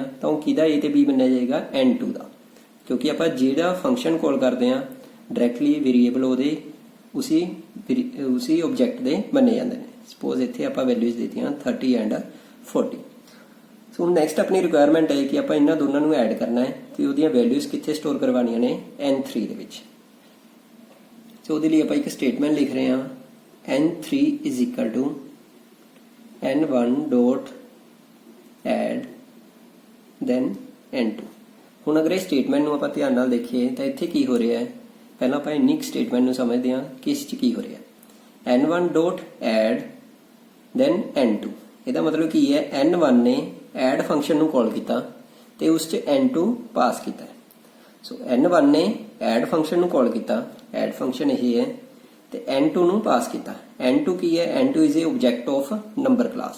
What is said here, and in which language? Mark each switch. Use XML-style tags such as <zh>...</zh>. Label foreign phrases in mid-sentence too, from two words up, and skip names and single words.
<pa>ਤਾਂ ਉਹ ਕਿਹਦਾ a ਤੇ b ਬਣਿਆ ਜਾਏਗਾ, n2 ਦਾ, ਕਿਉਂਕਿ ਆਪਾਂ ਜਿਹੜਾ</pa> <en>function call</en> <pa>ਕਰਦੇ ਹਾਂ</pa> <en>directly variable</en> <pa>ਉਹਦੇ ਉਸੇ ਆਬਜੈਕਟ ਦੇ ਬਣੇ ਜਾਂਦੇ ਨੇ। ਸਪੋਜ਼ ਇੱਥੇ ਆਪਾਂ ਵੈਲਿਊਜ਼ ਦਿੱਤੀਆਂ 30 ਐਂਡ 40। ਸੋ ਹੁਣ ਨੈਕਸਟ ਆਪਣੀ ਰਿਕੁਆਇਰਮੈਂਟ ਹੈ ਕਿ ਆਪਾਂ ਇਹਨਾਂ ਦੋਨਾਂ ਨੂੰ ਐਡ ਕਰਨਾ ਹੈ ਤੇ ਉਹਦੀਆਂ ਵੈਲਿਊਜ਼ ਕਿੱਥੇ ਸਟੋਰ ਕਰਵਾਉਣੀਆਂ ਨੇ n3 ਦੇ ਵਿੱਚ। ਸੋ ਉਹਦੇ ਲਈ ਆਪਾਂ ਇੱਕ ਸਟੇਟਮੈਂਟ ਲਿਖ ਰਹੇ ਹਾਂ</pa> <en>n3 is equal to n1 dot add then n2।</en> <pa>ਹੁਣ ਅਗਰ ਇਹ ਸਟੇਟਮੈਂਟ ਨੂੰ ਆਪਾਂ ਧਿਆਨ ਨਾਲ ਦੇਖੀਏ ਤਾਂ ਇੱਥੇ ਕੀ ਹੋ ਰਿਹਾ ਹੈ, ਪਹਿਲਾਂ ਆਪਾਂ ਇਨਿਕ ਸਟੇਟਮੈਂਟ ਨੂੰ ਸਮਝਦੇ ਹਾਂ ਕਿ ਇਸ 'ਚ ਕੀ ਹੋ ਰਿਹਾ ਹੈ।</pa> <en>n1 dot add then n2,</en> <pa>ਇਹਦਾ ਮਤਲਬ ਕੀ ਹੈ, n1 ਨੇ</pa> <en>add function</en> <pa>ਨੂੰ ਕਾਲ ਕੀਤਾ ਤੇ ਉਸ 'ਚ n2 ਪਾਸ ਕੀਤਾ। ਸੋ n1 ਨੇ</pa> <en>add function</en> <pa>ਨੂੰ ਕਾਲ ਕੀਤਾ,</pa> <en>add function</en> <pa>ਇਹ ਹੈ, ਤੇ n2 ਨੂੰ ਪਾਸ ਕੀਤਾ।</pa> <en>n2</en> <pa>ਕੀ ਹੈ,</pa> <en>n2 is a object of number class.</en>